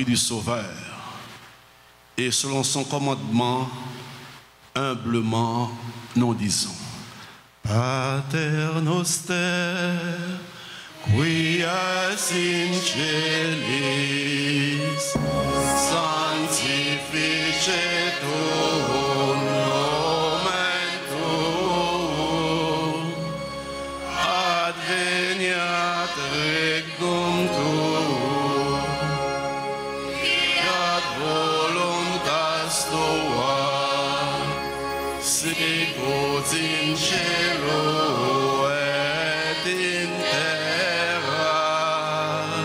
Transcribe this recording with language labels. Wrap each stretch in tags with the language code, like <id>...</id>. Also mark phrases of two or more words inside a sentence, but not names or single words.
<fr>du Sauveur, et selon son commandement, humblement, nous disons:</fr> <la>Pater noster, quia in celis, sanctificetur nomen tuum, adveniat regnum tuum, sicut in cielo et in terra.</la>